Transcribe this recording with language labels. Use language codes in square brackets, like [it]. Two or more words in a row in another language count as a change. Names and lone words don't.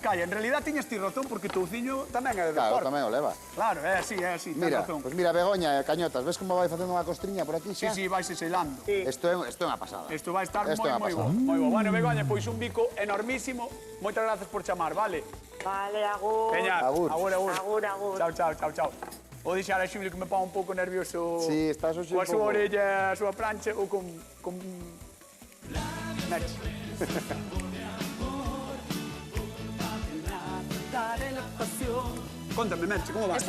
[gl] En realidad tiñas ti razón, porque touciño tamén é de Claro, porco. tamén o leva. Claro, é así, tens Mira, razón. pois mira, Begoña e Cañotas, ves como vai facendo unha costriña por aquí Sí, xa? sí, vaise selando. Isto é unha pasada. Isto vai estar Isto é moi unha bo, pasada. moi bo. Bueno, Begoña, pois un bico enormísimo. Moitas grazas por chamar, vale? Vale, agur. Veña, Agur. agur, agur. Agur, agur. Chao, chao, chao, chao. Vou deixar a Xulio que me pon un pouco nervioso. Sí, estás hoxe coa un súa pouco- orella, a súa plancha ou con Merche. Contame, Merche, como vas?